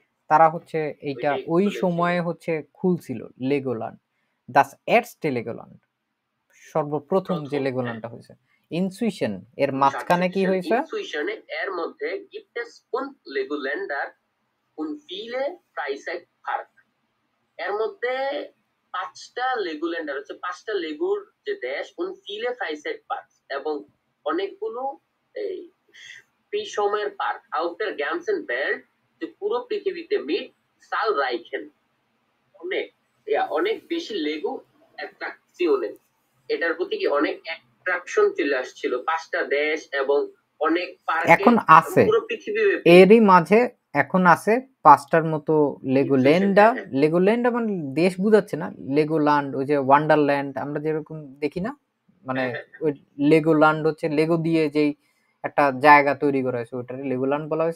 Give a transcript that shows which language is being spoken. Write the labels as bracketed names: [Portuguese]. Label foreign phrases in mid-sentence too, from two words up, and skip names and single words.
[Bangla] তারা হচ্ছে এইটা ওই সময়ে হচ্ছে খুলছিল লেগোল্যান্ড, [German] das erste Legoland, [Bangla] সর্বপ্রথম যে লেগোল্যান্ডটা হয়েছে। ইনসুইশন এর মাঝখানে কি হয়েছে? [German] ইনসুইশনে [Bangla] এর মধ্যে [German] gibt es und Legoländer und viele Freizeitpark। [Bangla] এর মধ্যে 5টা লেগোল্যান্ডার হচ্ছে 5টা লেগুর যে দেশ [German] und viele Freizeitparks [Bangla] এবং অনেকগুলো এই ফ্রি সময়ের পার্ক [German] auf der ganzen Welt, [Bangla] যে পুরো পৃথিবীতে [German] mit zahlreichen [Bangla] অনেক বেশি লেগো অ্যাট্রাকশনের, এটার প্রতি কি অনেক অ্যাট্রাকশন চলে আসছিল 5টা দেশ এবং অনেক পার্কে এখন আছে পুরো পৃথিবী এরই মাঝে, এখন আছে 5টার মতো লেগোল্যান্ডা। লেগোল্যান্ডা মানে দেশ বুঝাচ্ছে না, লেগোল্যান্ড ওই যে ওয়ান্ডারল্যান্ড আমরা যেরকম দেখি না, মানে ওই লেগোল্যান্ড হচ্ছে লেগো দিয়ে যেই একটা জায়গা তৈরি করা হয়েছে ওটারে লেগোল্যান্ড বলা হয়েছে।